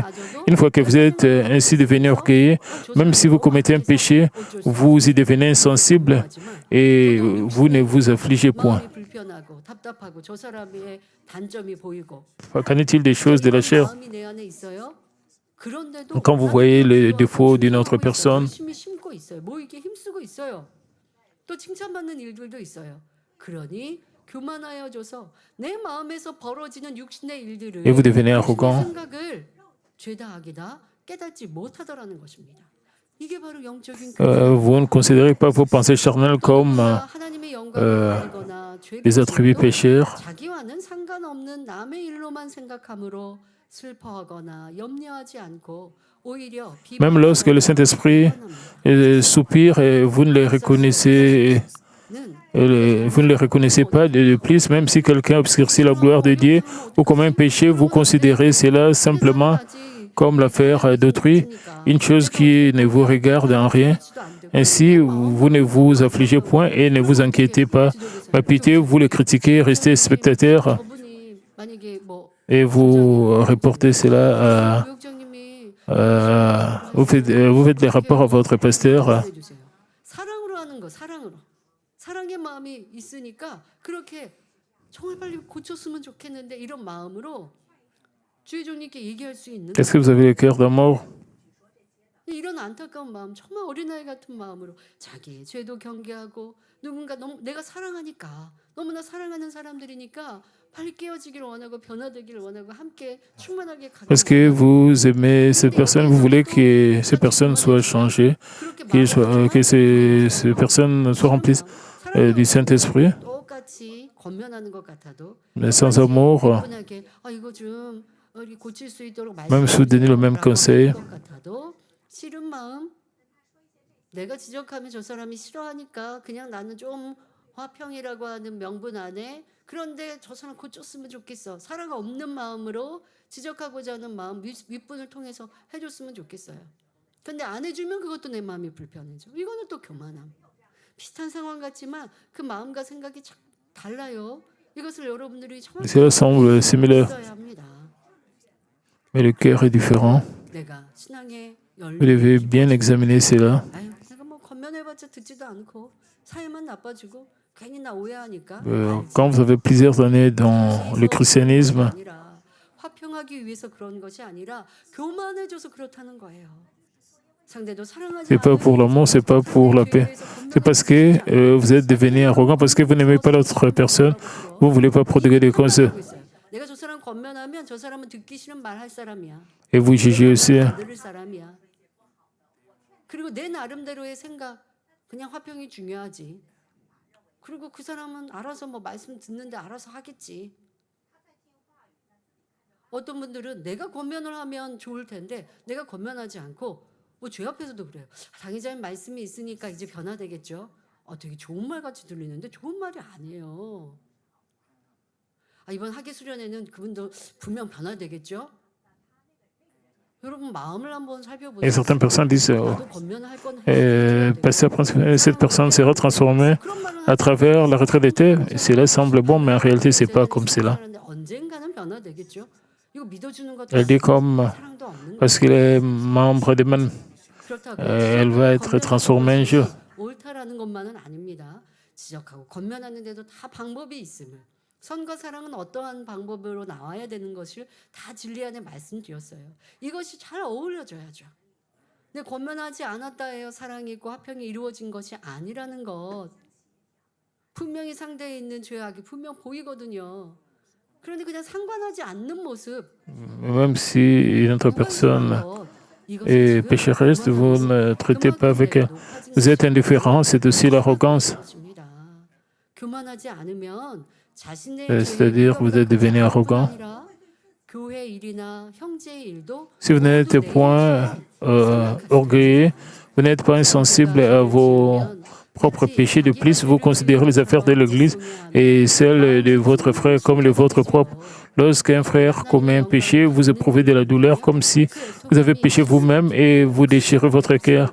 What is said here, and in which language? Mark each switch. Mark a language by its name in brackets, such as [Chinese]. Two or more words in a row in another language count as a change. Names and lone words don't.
[French] Une fois que vous êtes ainsi devenu orgueilleux, même si vous commettez un péché, vous y devenez insensible et vous ne vous affligez point. Qu'en est-il des choses de la chair? Quand vous voyez les défauts d'une autre personne, [Korean] 또 칭찬받는 일들도 있어요. 그러니 교만하여져서 내 마음에서 벌어지는 육신의 일들을 [French] et vous devenez arrogant, [Korean] 생각을 죄다 악이다 깨닫지 못하더라는 것입니다. 이게 바로 영적인 [French] vous ne considérez pas vos pensées charnelles comme [Korean] 하나님의 영광을 알거나 [French] des attributs pécheurs. [Korean] 자기와는 상관없는 남의 일로만 생각함으로 슬퍼하거나 염려하지 않고 오히려 [French] Même lorsque le Saint-Esprit soupire et vous ne le reconnaissez, vous ne le reconnaissez pas de plus, même si quelqu'un obscurcit la gloire de Dieu ou comme un péché, vous considérez cela simplement comme l'affaire d'autrui, une chose qui ne vous regarde en rien. Ainsi, vous ne vous affligez point et ne vous inquiétez pas. Ma pitié, vous le critiquez, restez spectateur et vous reportez cela vous faites des rapports à votre pasteur. [Korean] 사랑으로 하는 거, 사랑으로. 사랑의 마음이 있으니까 그렇게 정말 빨리 고쳤으면 좋겠는데 이런 마음으로 주의종님께 얘기할 수 있는 [French] Est-ce que vous avez le cœur d'amour? [Korean] 이런 안타까운 마음, 정말 어린아이 같은 마음으로 자기의 죄도 경계하고 누군가 내가 사랑하니까 너무나 사랑하는 사람들이니까 빨리 깨어지기를 원하고 변화되기를 원하고 함께 충만하게 가는 [French] Parce que vous aimez cette personne, vous voulez que ces personnes soient changées, que ces personnes soient remplies du Saint-Esprit. [Korean] 똑같이 권면하는 것 같아도 [French] Mais sans amour, [Korean] 분하게 이거 좀 고칠 수 있도록 [French] même si vous donnez le même conseil, [Korean] 것 같아도 싫은 마음 내가 지적하면 저 사람이 싫어하니까 그냥 나는 좀 화평이라고 하는 명분 안에 그런데 저 사람 고쳤으면 좋겠어. 사랑 없는 마음으로 지적하고자 하는 마음 윗분을 통해서 해줬으면 좋겠어요. 근데 안 해주면 그것도 내 마음이 불편해져. 이거는 또 교만함. 비슷한 상황 같지만 그 마음과 생각이 참 달라요. 이것을 여러분들이 [French] cela semble similaire, [Korean] 있어야 합니다. [French] mais le cœur est différent. [Korean] 내가 신앙에 [French] Vous devez bien examiner cela. [Korean] 내가 뭐 권면해봤자 듣지도 않고 사회만 나빠지고 괜히 나 오해하니까 [French] Quand vous avez plusieurs années dans le christianisme, [Korean] 화평하기 위해서 그런 것이 아니라 교만해져서 그렇다는 거예요. 상대도 사랑하지 [French] c'est pas pour l'amour, c'est pas pour la paix. C'est parce que vous êtes devenu arrogant, parce que vous n'aimez pas l'autre personne, vous ne voulez pas prodiguer des conseils. [Korean] 내가 저 사람 권면하면 저 사람은 듣기 싫은 말 할 사람이야. [French] Et vous jugez aussi. [Korean] 들을 사람이야. 그리고 내 나름대로의 생각, 그냥 화평이 중요하지. 그리고 그 사람은 알아서 뭐 말씀 듣는데 알아서 하겠지. 어떤 분들은 내가 권면을 하면 좋을 텐데 내가 권면하지 않고 뭐 죄 앞에서도 그래요. 당의자님 말씀이 있으니까 이제 변화되겠죠. 되게 좋은 말 같이 들리는데 좋은 말이 아니에요. 이번 학예 수련회는 그분도 분명 변화되겠죠. 여러분 마음을 한번 [French] Et [Korean] 살펴보세요. [French] certaines personnes disent, [Korean] 나도 권면할 건 해야 되고. [French] Pasteur, cette personne sera transformée [Korean] 그런 말은 [French] à travers la retraite d'été. Cela semble bon, mais en réalité, c'est pas comme cela. [Korean] 하는데 언젠가는 변화되겠죠. 이거 믿어주는 것도 [French] Elle dit [Korean] 아니고 [French] comme, [Korean] 사랑도 없는 [French] parce [Korean] 거예요. [French] qu'il est membre de même, [Korean] 그렇다고 [French] elle va être transformée un jour. [Korean] 옳다라는 것만은 아닙니다. 지적하고 권면하는데도 다 방법이 있음을. 선과 사랑은 어떠한 방법으로 나와야 되는 것을 다 진리 안에 말씀드렸어요. 이것이 잘 어울려져야죠. 근데 권면하지 않았다 해요. 사랑이 있고 화평이 이루어진 것이 아니라는 것. 분명히 상대에 있는 죄악이 분명 보이거든요. 그런데 그냥 상관하지 않는 모습. [French] Même si une autre personne est pécheresse, vous ne traitez pas avec elle. Vous êtes indifférent, c'est aussi l'arrogance. [Korean] 교만하지 않으면 [French] C'est-à-dire que vous êtes devenu arrogant. [Korean] 교회 일이나 형제의 일도 [French] Si vous n'êtes point orgueilleux, vous n'êtes pas insensible à vos propres péchés. De plus, vous considérez les affaires de l'Église et celles de votre frère comme les vôtres propres. Lorsqu'un frère commet un péché, vous éprouvez de la douleur comme si vous avez péché vous-même et vous déchirez votre cœur.